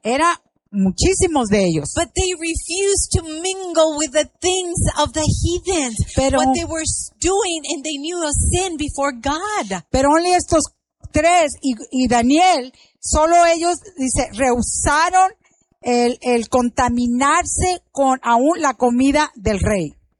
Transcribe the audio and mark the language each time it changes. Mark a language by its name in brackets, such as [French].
[Spanish] Era muchísimos de ellos. [English] But they refused to mingle with the things of the heathens. [Spanish] Pero, [English] what they were doing, and they knew a sin before God. [Spanish] Pero [English] only [Spanish] estos tres y Daniel, solo ellos, dice, rehusaron el contaminarse con aún la comida del rey.